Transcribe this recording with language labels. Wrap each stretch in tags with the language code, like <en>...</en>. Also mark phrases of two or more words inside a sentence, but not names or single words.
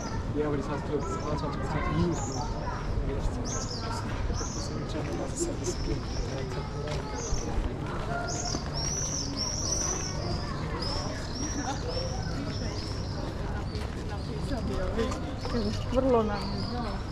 <de>Ja, aber das heißt, du hast 22% Minus.</de> <hr>Vrlo nam je žao.</hr>